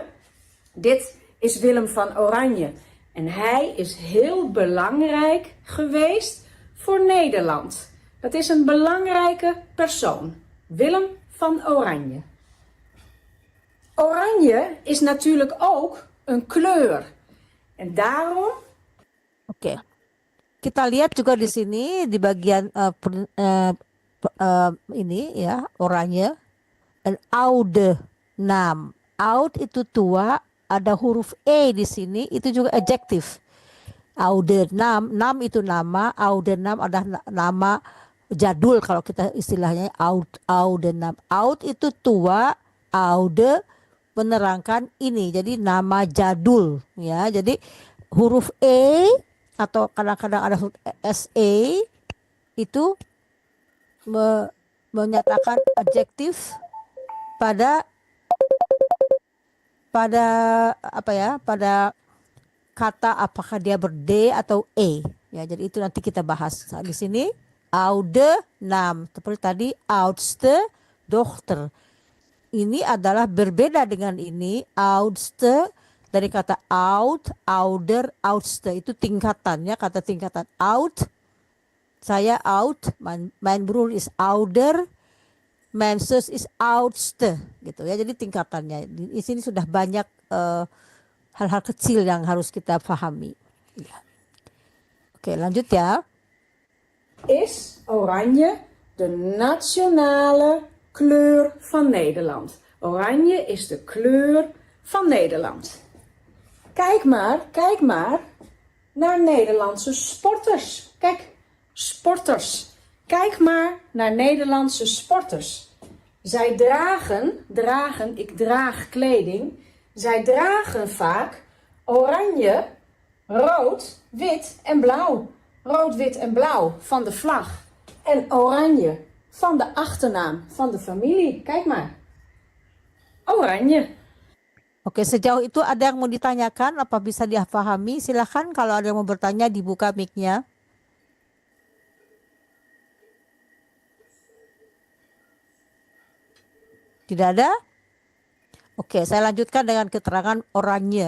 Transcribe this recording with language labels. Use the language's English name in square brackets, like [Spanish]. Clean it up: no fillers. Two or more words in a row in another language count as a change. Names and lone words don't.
[Dutch] Dit is Willem van Oranje. En hij is heel belangrijk geweest voor Nederland. Dat is een belangrijke persoon. Willem van Oranje. Oranje is natuurlijk ook een kleur. En daarom... [Indonesian] Oke. Kita lihat juga di sini di bagian ini ya, oranye. [Dutch] Een oude naam. [Indonesian] Oud itu tua, ada huruf E di sini, itu juga adjektif. [Dutch] Oude naam, [Indonesian] naam itu nama, [Dutch] oude naam [Indonesian] adalah nama jadul kalau kita istilahnya [Dutch] oude naam. [Indonesian] Oud itu tua, oude menerangkan ini, jadi nama jadul ya. Jadi huruf E atau kadang-kadang ada huruf SE itu menyatakan adjektif pada kata apakah dia ber-D atau E ya. Jadi itu nanti kita bahas. Di sini [Dutch] oude naam [Indonesian] seperti tadi [Dutch] oudste dochter. [Indonesian] Ini adalah berbeda dengan ini oudste dari kata [Dutch] oud, ouder, oudste [Indonesian] itu tingkatannya, kata tingkatan oud. Saya oud, [Dutch] mijn broer is ouder, mijn zus is oudste [Indonesian] gitu ya. Jadi tingkatannya di sini sudah banyak hal-hal kecil yang harus kita pahami. Ya. Oke, lanjut ya. [Dutch] Is oranje de nationale kleur van Nederland. Oranje is de kleur van Nederland. Kijk maar naar Nederlandse sporters. Kijk, sporters. Kijk maar naar Nederlandse sporters. Zij dragen, ik draag kleding. Zij dragen vaak oranje, rood, wit en blauw. Rood, wit en blauw van de vlag. En oranje van de achternaam van de familie. Kijk maar. Oranje. [Indonesian] Oke, sejauh itu ada yang mau ditanyakan? Apa bisa dipahami? Silahkan kalau ada yang mau bertanya dibuka mic-nya. Tidak ada? Oke, saya lanjutkan dengan keterangan oranye.